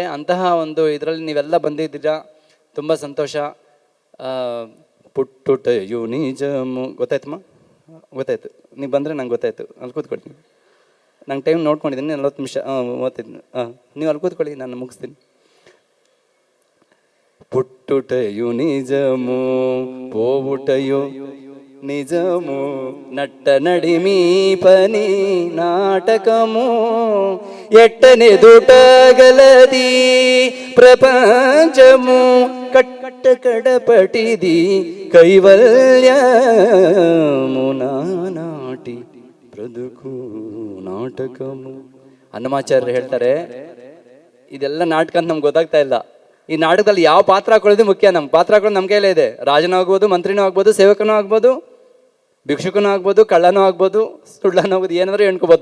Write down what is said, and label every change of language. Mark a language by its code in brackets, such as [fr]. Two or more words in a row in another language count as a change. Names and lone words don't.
[kn] ಅಂತಹ ಒಂದು ಇದರಲ್ಲಿ ನೀವೆಲ್ಲ ಬಂದಿದ್ದೀರಾ, ತುಂಬ ಸಂತೋಷ. [te] పుట్టుటయు నిజము [kn] ಗೊತ್ತಾಯ್ತಮ್ಮ, ಗೊತ್ತಾಯ್ತು. ನೀವು ಬಂದರೆ ನಂಗೆ ಗೊತ್ತಾಯ್ತು. ಅಲ್ಲಿ ಕೂತ್ಕೊಳ್ತೀನಿ, ನಂಗೆ ಟೈಮ್ ನೋಡ್ಕೊಂಡಿದ್ದೀನಿ 40 ನಿಮಿಷ 35. ನೀವು ಅಲ್ಲಿ ಕೂತ್ಕೊಳ್ಳಿ, ನಾನು ಮುಗಿಸ್ತೀನಿ. [te] పుట్టుటయు నిజము పోవుటయు నిజము నట్ట నడిమి పని నాటకము ఎట్టనే దుటగలది ప్రపంచము కట్ట కడపటిది కైవల్యము నాటి బ్రతుకు ನಾಟಕము. [kn] ಅನ್ನಮಾಚಾರ್ಯರು ಹೇಳ್ತಾರೆ, ಇದೆಲ್ಲ ನಾಟಕ ಅಂತ ನಮ್ಗೆ ಗೊತ್ತಾಗ್ತಾ ಇಲ್ಲ. ಈ ನಾಟಕದಲ್ಲಿ ಯಾವ ಪಾತ್ರ ಹಾಕೊಳ್ಳೋದು ಮುಖ್ಯ. ನಮ್ಮ ಪಾತ್ರ ಹಾಕೊಳ್ಳೋದು ನಮ್ಮ ಕೈಲೇ ಇದೆ. ರಾಜನೂ ಆಗ್ಬೋದು, ಮಂತ್ರಿನೂ ಆಗ್ಬೋದು, ಸೇವಕನೂ ಆಗ್ಬೋದು, ಭಿಕ್ಷುಕನೂ ಆಗ್ಬೋದು, ಕಳ್ಳನೂ ಆಗ್ಬೋದು, ಸುಳ್ಳನೂ ಆಗ್ಬೋದು, ಏನಾದರೂ ಎಣ್ಕೋಬೋದು.